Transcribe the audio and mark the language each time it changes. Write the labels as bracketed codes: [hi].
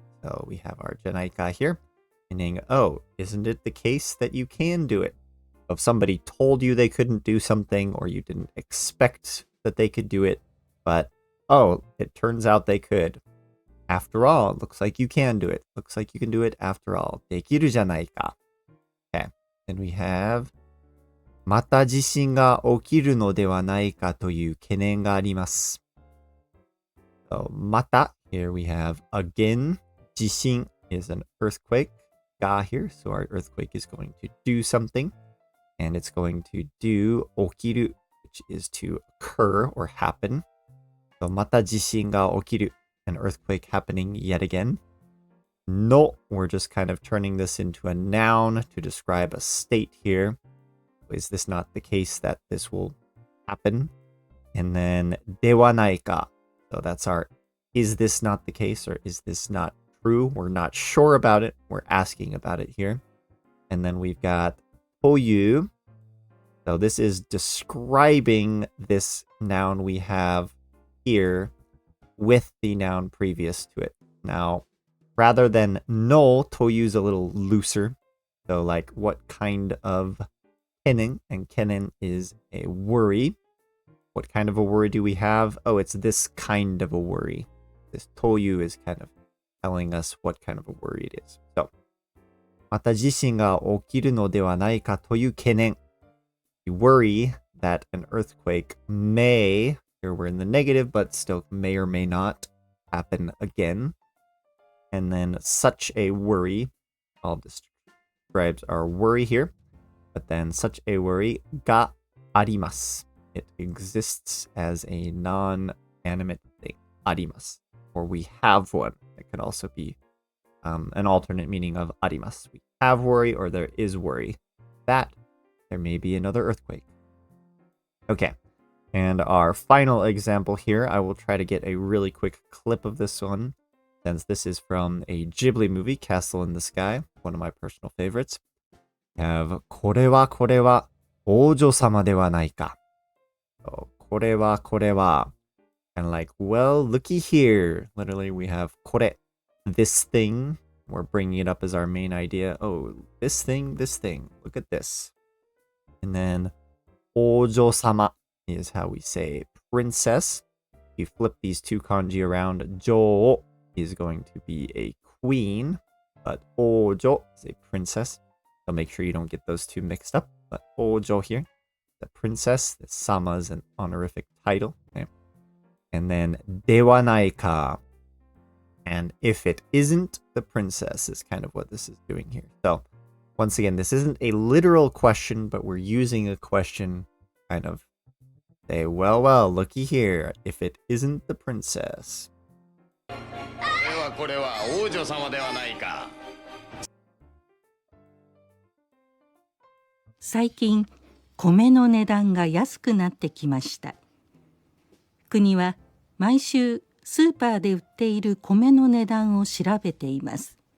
[en] So we have our じゃないか here, meaning, oh, isn't it the case that you can do it? If somebody told you they couldn't do something, or you didn't expect that they could do it, but, oh, it turns out they could. After all, it looks like you can do it. Looks like you can do it after all. [ja] できるじゃないか.Okay. [en] Then we have, [ja] また地震が起きるのではないかという懸念があります. [en] So, また, here we have again. 地震 is an earthquake. Ga here, so our earthquake is going to do something. And it's going to do 起きる, which is to occur or happen. So, [ja] また地震が起きる, [en] an earthquake happening yet again. No, we're just kind of turning this into a noun to describe a state here. Is this not the case that this will happen? And then ではないか. So that's our, is this not the case, or is this not true? We're not sure about it. We're asking about it here. And then we've got という. So this is describing this noun we have here with the noun previous to it. Now, rather than no, という is a little looser. So like, what kind of 懸念, and 懸念 is a worry. What kind of a worry do we have? Oh, it's this kind of a worry. This という is kind of telling us what kind of a worry it is. [ja] So, また地震が起きるのではないかという懸念. [en] You worry that an earthquake may, here we're in the negative, but still may or may not happen again. And then such a worry, all this describes our worry here. But then such a worry があります. It exists as a non-animate thing. あります.Or we have one. It could also be an alternate meaning of あります. We have worry, or there is worry that there may be another earthquake. Okay. And our final example here, I will try to get a really quick clip of this one, since this is from a Ghibli movie, Castle in the Sky, one of my personal favorites. [ja] Have これは王女様ではないか. [en] So, これは kind of like, well, looky here. Literally, we have これ, this thing. We're bringing it up as our main idea. Oh, this thing. Look at this. And then 王女様 is how we say princess. If you flip these two kanji around, 女王 is going to be a queen, but 王女 is a princess. So make sure you don't get those two mixed up. But 王女 here, the princess, the sama is an honorific title. Okay? And then ではないか. And if it isn't the princess is kind of what this is doing here. So once again, this isn't a literal question, but we're using a question kind of say, well, looky here. If it isn't the princess. [ja] これは王女様ではないか. 最近米の値段が安くなってきました。国は毎週スーパーで売っている米の値段を調べています。